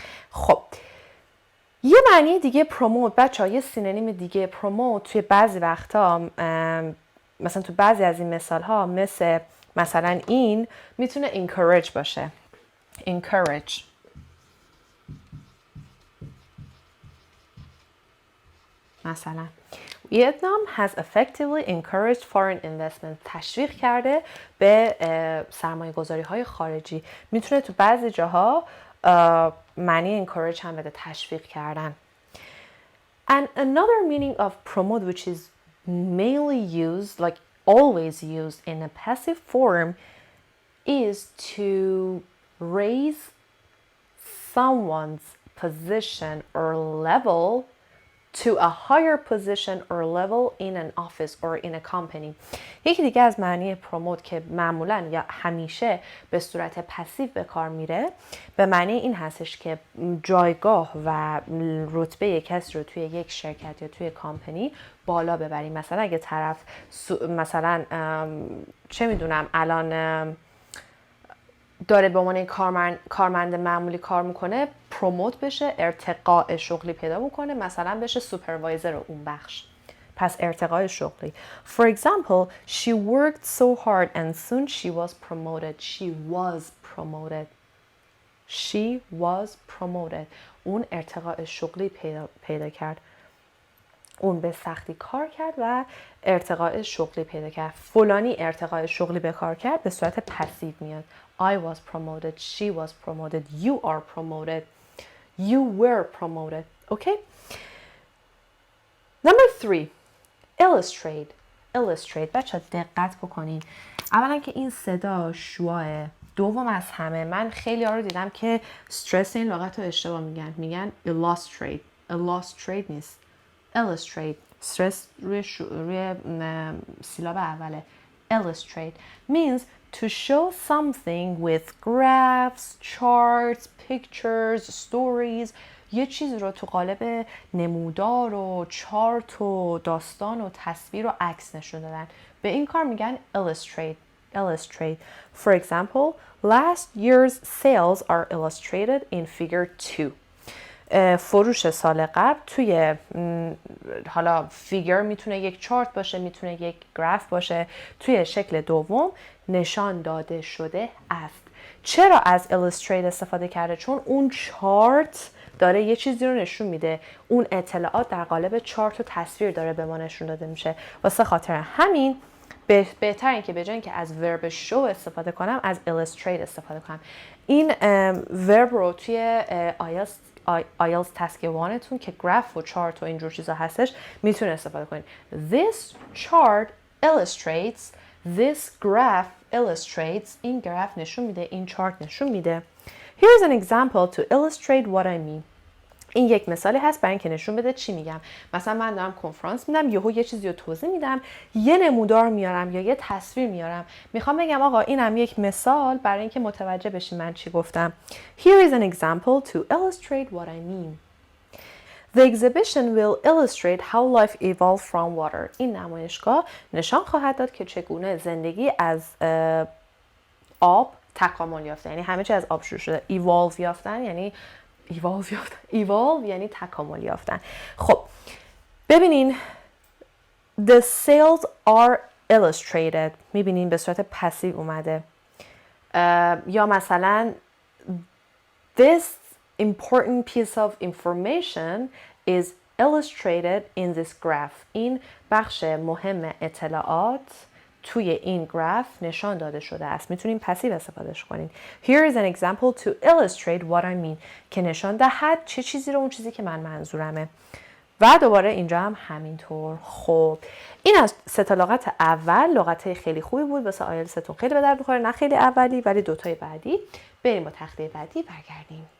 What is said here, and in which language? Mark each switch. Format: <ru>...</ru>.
<fa>خب یه معنی دیگه پروموت بچه‌ها، یه سینونیم دیگه پروموت توی بعضی وقتا مثلا تو بعضی از این مثال‌ها مثلا این میتونه encourage باشه.</fa> <en>encourage مثلا Vietnam has effectively encouraged foreign investment.</en> <fa>تشویق کرده به سرمایه گذاری های خارجی. میتونه تو بعضی جاها معنی encourage هم بده، تشویق کردن.</fa> <en>And another meaning of promote which is mainly used, like always used in a passive form, is to raise someone's position or level to a higher position or level in an office or in a company.</en> <fa>یکی دیگه از معنی پروموت که معمولاً یا همیشه به صورت پسیو به کار میره، به معنی این هستش که جایگاه و رتبه کسی رو توی یک شرکت یا توی کامپنی بالا ببریم. مثلا اگه طرف مثلا چه میدونم الان داره به عنوان کارمند معمولی کار میکنه، پروموت بشه، ارتقاء شغلی پیدا بکنه، مثلا بشه سوپروایزر اون بخش. پس ارتقاء شغلی.</fa> <en>For example, she worked so hard and soon she was promoted. She was promoted.</en> <fa>اون ارتقاء شغلی پیدا کرد. اون به سختی کار کرد و ارتقاء شغلی پیدا کرد. فلانی ارتقاء شغلی به کار کرد به صورت پسیو میاد.</fa> <en>I was promoted, she was promoted, you are promoted, you were promoted. Okay? Number 3. Illustrate.</en> <fa>بچه دقت بکنین. اولا که این صدا شواه. دوم از همه من خیلی ها رو دیدم که استرس این لغت رو اشتباه میگن illustrate نیست. illustrate. استرس روی سیلاب اوله.</fa> <en>illustrate means to show something with graphs, charts, pictures, stories.</en> <fa>یه چیز رو تو قالب نمودار و چارت و داستان و تصویر و عکس نشون دادن. به این کار میگن illustrate.</fa> <en>illustrate. For example, last year's sales are illustrated in figure 2.</en> <fa>فروش سال قبل توی حالا فیگر میتونه یک چارت باشه، میتونه یک گراف باشه، توی شکل دوم نشان داده شده است. چرا از illustrate استفاده کرده؟ چون اون چارت داره یه چیزی رو نشون میده، اون اطلاعات در قالب چارت و تصویر داره به ما نشون داده میشه. واسه خاطر همین بهتر این که به جای اینکه از ورب شو استفاده کنم از illustrate استفاده کنم. این ورب رو توی آیلتس تسک 1 تون که گراف و چارت و اینجور چیزا هستش میتونه استفاده کنید.</fa> <en>This chart illustrates, this graph illustrates.</en> <fa>این گراف نشون میده، این چارت نشون میده.</fa> <en>Here's an example to illustrate what I mean.</en> <fa>این یک مثالی هست برای اینکه نشون بده چی میگم. مثلا من دارم کنفرانس میدم، یهو یه چیزی رو توضیح میدم، یه نمودار میارم یا یه تصویر میارم، میخوام بگم آقا اینم یک مثال برای اینکه متوجه بشین من چی گفتم.</fa> <en>Here is an example to illustrate what I mean. The exhibition will illustrate how life evolved from water.</en> <fa>این نمایشگاه نشان خواهد داد که چگونه زندگی از آب تکامل یافته، یعنی همه چی از آب شروع شده. evolve یافتن یعنی evolve یعنی تکامل یافتن. خب ببینین</fa> <en>the sales are illustrated،</en> <fa>میبینین به صورت پسیو اومده. یا مثلا</fa> <en>this important piece of information is illustrated in this graph.</en> <fa>این بخش مهم اطلاعات توی این گراف نشان داده شده است. میتونیم پسیو استفادهش کنین.</fa> <en>Here is an example to illustrate what I mean.</en> <fa>که نشان دهد چه چیزی رو، اون چیزی که من منظورمه. و دوباره اینجا هم همینطور. خب این از سه تا لغت اول، لغتای خیلی خوبی بود واسه آیلتستون، خیلی به درد می‌خوره، نه خیلی اولی ولی دوتای بعدی. بریم با تخته بعدی برگردیم.</fa>